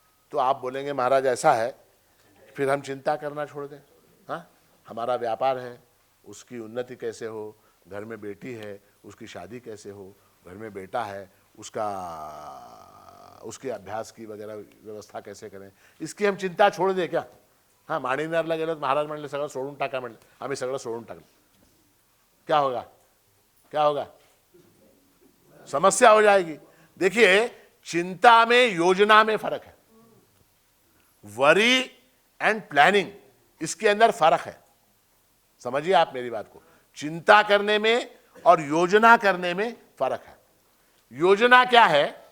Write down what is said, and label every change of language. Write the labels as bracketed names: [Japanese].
[Hindi] तो आप बोलेंगे महाराज ऐसा है, फिर हम चिंता करना छोड़ दें? हाँ, हमारा व्यापार है, उसकी उन्नति कैसे हो, घर में बेटी है उसकी शादी कैसे हो, घर में बेटा है उसके अभ्यास की वगैरह व्यवस्था कैसे करें, इसकी हम चिंता छोड़ दें क्या? [Marathi] हाँ, माडीनरला गेलो महाराज म्हणले सगळं सोडून टाका, म्हणले आम्ही सगळं सोडून टाकलं, [Hindi] क्या होगा, क्या होगा? समस्या हो जाएगी। देखिए, चिंता में योजना में फर्क है, [English] worry and planning, [Hindi] इसके अंदर फर्क है। समझिए आप मेरी बात को, चिंता करने में और योजना करने में फर्क है। योजना क्या है?